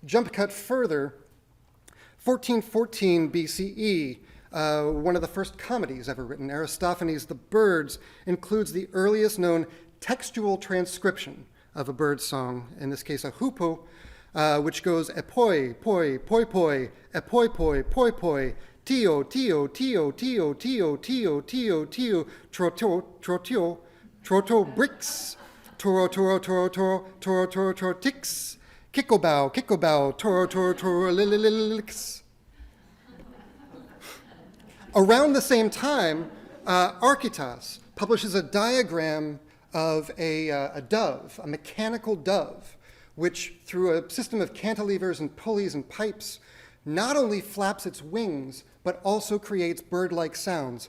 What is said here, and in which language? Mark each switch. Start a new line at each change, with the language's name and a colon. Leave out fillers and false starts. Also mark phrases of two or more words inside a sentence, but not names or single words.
English: Jump cut further, 1414 BCE, one of the first comedies ever written, Aristophanes' The Birds, includes the earliest known textual transcription of a bird song, in this case a hoopoe, which goes epoi, poi, poi, poi, epoi, poi, poi, poi, tio, tio, tio, tio, tio, tio, tio, tio, troto, trotio, troto bricks, toro, toro, toro, toro, toro, toro, toro, ticks, kikobau, toro, toro, toro, lilililix. Around the same time, Archytas publishes a diagram of a dove, a mechanical dove, which through a system of cantilevers and pulleys and pipes, not only flaps its wings, but also creates bird-like sounds.